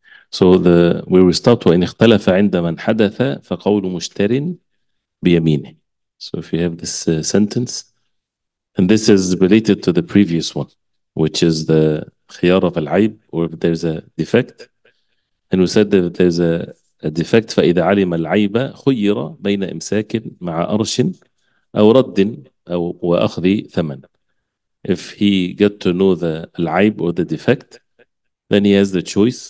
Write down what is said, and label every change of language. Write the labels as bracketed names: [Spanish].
[English] So where we stopped, [Arabic] وإن اختلف عند من حدث فقول مشتر بيمينه. [English] So if you have this sentence, and this is related to the previous one, which is the khiyar of al-ayb, or if there's a defect. And we said that if there's a defect, [Arabic] فإذا علم العيب خير بين إمساك مع أرش أو رد أو وأخذ ثمن. [English] If he get to know the al-ayb or the defect, then he has the choice.